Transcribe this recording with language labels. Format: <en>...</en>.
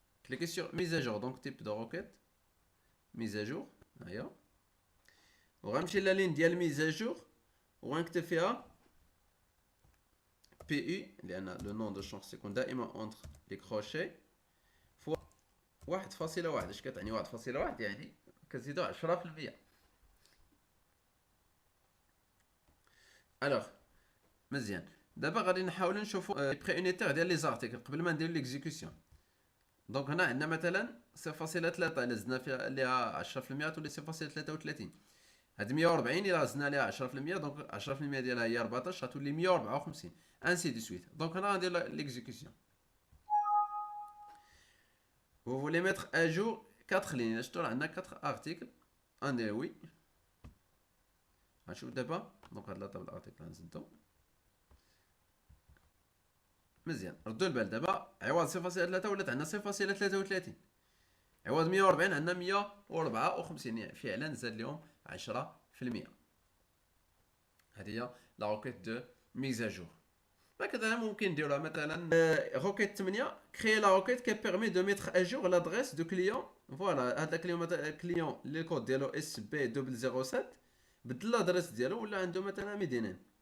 <fr>Cliquez sur mise à jour, donc type de requête mise à jour. Aïe.</fr> <ar>وغنمشي لا لين ديال mise à jour وغنكتب فيها PU لأن لو نون دو شون سيكون دائما اونتر لي كروشي فوا 1.1. اش كتعني 1.1؟ يعني كتزيدو 10%. الوغ مزيان. دابا غادي نحاولو نشوفو لي بري unitaire ديال لي زارتيكل قبل ما نديرو ليكزيكسيون. دونك هنا عندنا مثلا 0.3 الا زدنا فيها ليها 10% تولي 0.33. هاد 140 الا زدنا ليها 10% دونك 10% ديالها هي 14 غتولي 154 انسي دو سويت. دونك هنا غندير ليكزيكسيون.</ar> <fr>Vous voulez mettre à jour 4 lignes.</fr> <ar>شفتوا راه عندنا 4 articles. غندير وي. غنشوف دابا دونك هاد لا طابل ارتيكل غنزيدو مزيان. ردوا البال دابا عوض 0.3 ولات عندنا 0.33. عوض 140 عندنا 154. يعني فعلا زاد لهم 10%. هذه هي لا روكيت دو ميز ا جور. هكذا ممكن نديروها مثلا روكيت 8</ar> <fr>créer la requête qui permet de mettre à jour l'adresse du client.</fr> <ar>فوالا هذا الكليون اللي الكود ديالو اس بي 007 بدل لادريس ديالو ولا عنده مثلا مدينين.</ar>